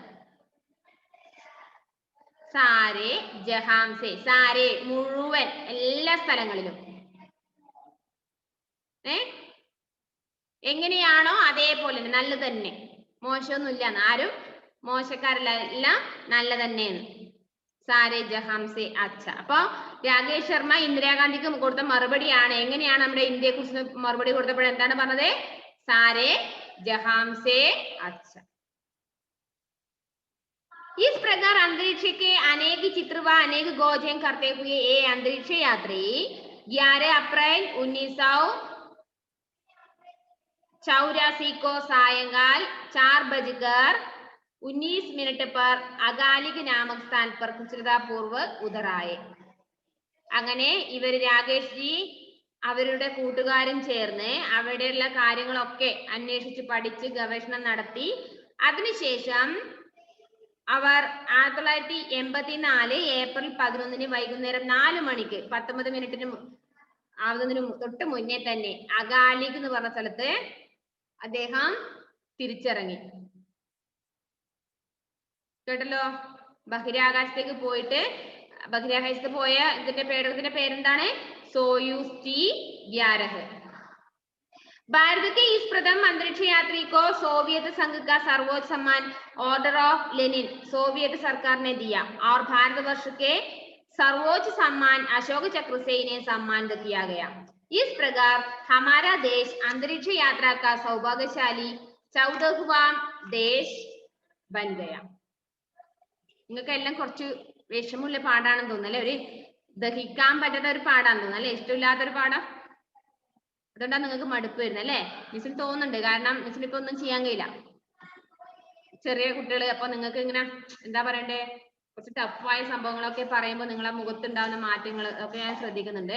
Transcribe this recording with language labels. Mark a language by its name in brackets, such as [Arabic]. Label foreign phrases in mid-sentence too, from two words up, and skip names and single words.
[Hindi] सारे जहाँ से, [Malayalam] സാരേ മുഴുവൻ, എല്ലാ സ്ഥലങ്ങളിലും എങ്ങനെയാണോ അതേപോലെ നല്ല തന്നെ, മോശമൊന്നുമില്ല, ആരും മോശക്കാരല്ല, എല്ലാം നല്ല തന്നെയാണ്. [Hindi] सारे जहाँ से अच्छा. [Malayalam] അപ്പൊ രാകേഷ് ശർമ്മ ഇന്ദിരാഗാന്ധിക്ക് കൊടുത്ത മറുപടിയാണ്. എങ്ങനെയാണ് നമ്മുടെ ഇന്ത്യയെ കുറിച്ച് മറുപടി കൊടുത്തപ്പോൾ എന്താണ് പറഞ്ഞത്? [Hindi] सारे जहाँ से अच्छा. इस प्रकार अंतरिक्ष के अनेक चित्र व अनेक खोजें करते हुए ये अंतरिक्ष यात्री 11 अप्रैल 1984 को सायंकाल 4:19 पर अगालिक नामक स्थान पर कुशलतापूर्वक उतर आए. [Malayalam] അങ്ങനെ ഇവർ രാകേഷ് ജി അവരുടെ കൂട്ടുകാരും ചേർന്ന് അവിടെയുള്ള കാര്യങ്ങളൊക്കെ അന്വേഷിച്ച് പഠിച്ച് ഗവേഷണം നടത്തി. അതിനുശേഷം അവർ 1984 ഏപ്രിൽ 11 വൈകുന്നേരം 4 മണിക്ക് 19 ആവുന്നതിന് തൊട്ട് മുന്നേ തന്നെ അഗാലിക് എന്ന് പറഞ്ഞ സ്ഥലത്ത് അദ്ദേഹം തിരിച്ചിറങ്ങി. കേട്ടല്ലോ? ബഹിരാകാശത്തേക്ക് പോയ ഇതിന്റെ പേരെന്താണ്? [Hindi] सोयूस T11. भारत के इस प्रथम अंतरिक्ष यात्री को सोवियत संघ का सर्वोच्च सम्मान ऑर्डर ऑफ लेनिन सोवियत सरकार ने दिया और भारतवर्ष के सर्वोच्च सम्मान अशोक चक्र से इन्हें सम्मानित किया गया. इस प्रकार हमारा देश अंतरिक्ष यात्रा का सौभाग्यशाली 14वां देश बन गया. [Malayalam] നിങ്ങൾക്ക് എല്ലാം കുറച്ച് വിഷമുള്ള പാടാണെന്ന് തോന്നുന്നല്ലേ, ഒരു ദഹിക്കാൻ പറ്റാത്ത ഒരു പാടാന്ന് തോന്നുന്നു അല്ലെ, ഇഷ്ടമില്ലാത്തൊരു പാഠം. അതുകൊണ്ടാണ് നിങ്ങൾക്ക് മടുപ്പ് വരുന്നത് അല്ലേ? മിസ്സിന് തോന്നുന്നുണ്ട്, കാരണം മിസ്സിന് ഇപ്പൊ ഒന്നും ചെയ്യാൻ കഴിയില്ല, ചെറിയ കുട്ടികൾ. അപ്പൊ നിങ്ങൾക്ക് ഇങ്ങനെ എന്താ പറയണ്ടേ, കുറച്ച് ടഫായ സംഭവങ്ങളൊക്കെ പറയുമ്പോൾ നിങ്ങളെ മുഖത്തുണ്ടാകുന്ന മാറ്റങ്ങൾ ഒക്കെ ഞാൻ ശ്രദ്ധിക്കുന്നുണ്ട്.